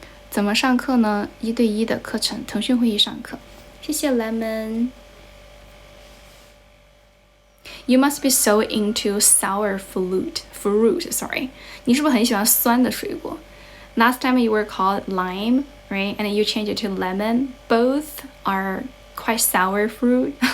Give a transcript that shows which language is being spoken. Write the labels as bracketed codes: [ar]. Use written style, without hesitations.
[zh] 怎么上课呢？1对1的课程，腾讯会议上课。谢谢 Lemon。 [en] You must be so into sour fruit. Sorry. [zh] 你是不是很喜欢酸的水果？ [en] Last time you were called lime, right? And you changed it to lemon. Both are quite sour fruit.